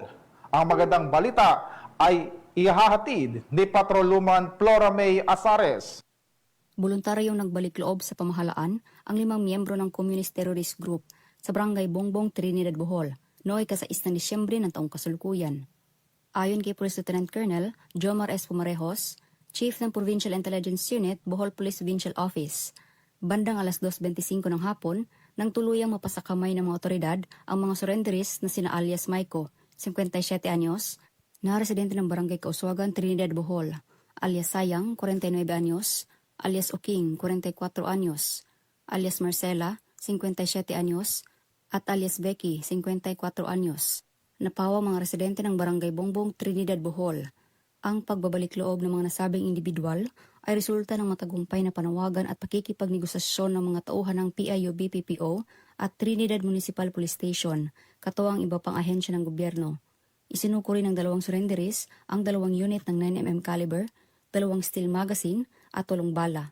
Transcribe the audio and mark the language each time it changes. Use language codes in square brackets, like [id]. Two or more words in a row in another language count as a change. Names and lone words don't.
[tl] Ang magandang balita ay ihahatid ni Patroluman Flora May Azares. Voluntaryong nagbalik loob sa pamahalaan ang 5 miyembro ng Communist Terrorist Group sa Barangay Bongbong, Trinidad, Bohol, noong ika-6 ng Disyembre ng taong kasalukuyan. Ayon kay Police Lieutenant Colonel Jomar S. Pumarejos, Chief ng Provincial Intelligence Unit, Bohol Police Provincial Office, bandang alas 2:25 ng hapon, nang tuluyang mapasakamay ng mga otoridad ang mga surrenderies na sina alias Maiko, 57 anyos, na residente ng Barangay Kauswagan, Trinidad, Bohol, alias Sayang, 49 anyos, alias Oking, 44 anyos, alias Marcela, 57 anyos, at alias Becky, 54 anyos. Napawa mga residente ng Barangay Bongbong, Trinidad, Bohol. Ang pagbabalik loob ng mga nasabing individual ay resulta ng matagumpay na panawagan at pakikipagnegosasyon ng mga tauhan ng PIO-BPPO at Trinidad Municipal Police Station, katuwang iba pang ahensya ng gobyerno. Isinuko rin ng 2 surrenderies ang 2 unit ng 9mm caliber, 2 [en] steel magazine [tl] at 8 bala.